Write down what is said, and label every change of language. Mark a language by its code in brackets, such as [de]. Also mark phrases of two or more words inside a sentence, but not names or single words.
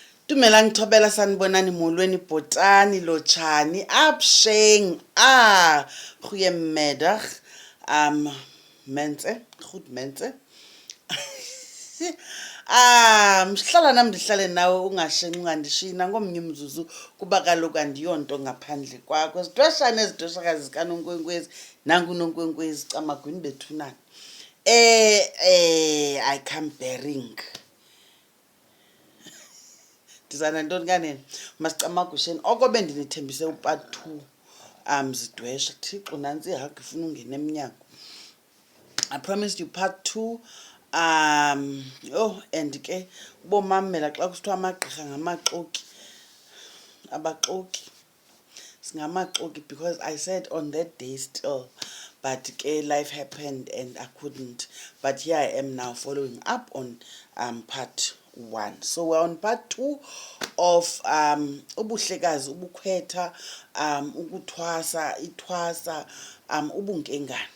[xh] Dumela ngithobela sanibonani molweni bhotani lotshani absheng [af] goeiemiddag mense goed mense [xh] mhlala nami ndihlale nawe ungashenci ungandishina ngomnye umzuzu kuba kaloku andiyonto ngaphandle kwakho sidweshane ezidweshakazi zikaNonkwenkwezi nangu uNonkwenkwezi camagwini bethunana [en] I come bearing [xh] ndizana ntoni kanene masicamagusheni oko bendinithembise upart 2 zidwesha thixo nantsi ihagi ifuna ungena emnyango. [en] I promised you part 2 and [xh] ke ubomamela xa kusithiwa amagqirha ngamaxoki abaxoki singamaxoki [en] because I said on that day still but life happened and I couldn't, but here I am now following up on part 1. So we're on part 2 of uMhlekazi, Umkhwetha, Ithwasa, ubunkengane.